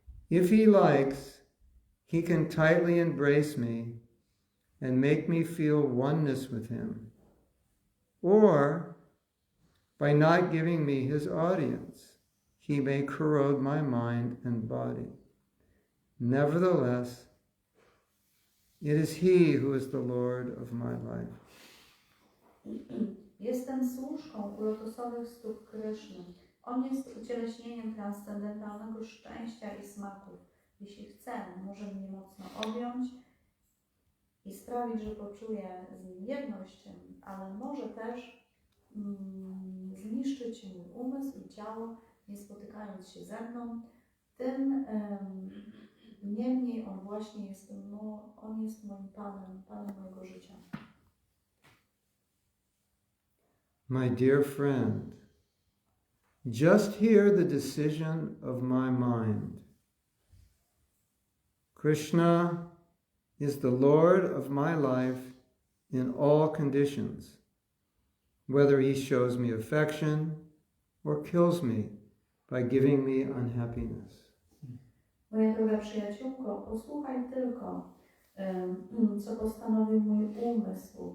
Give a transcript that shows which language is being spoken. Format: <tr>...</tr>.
<en>If he likes, he can tightly embrace me and make me feel oneness with him. Or, by not giving me his audience, he may corrode my mind and body. Nevertheless, it is he who is the Lord of my life.</en> <pl>Jestem służką u lotosowych stóp Kryszny. On jest ucieleśnieniem transcendentalnego szczęścia i smaków. Jeśli chce, może mnie mocno objąć i sprawić, że poczuję z nim jedność, ale może też zniszczyć mój umysł i ciało, nie spotykając się ze mną. Tym niemniej on właśnie jest, on jest moim Panem, Panem mojego życia.</pl> <en>My dear friend, just hear the decision of my mind. Krishna is the Lord of my life in all conditions, whether he shows me affection or kills me by giving me unhappiness.</en> <pl>Moja droga przyjaciółko, posłuchaj tylko, co postanowił mój umysł.</pl>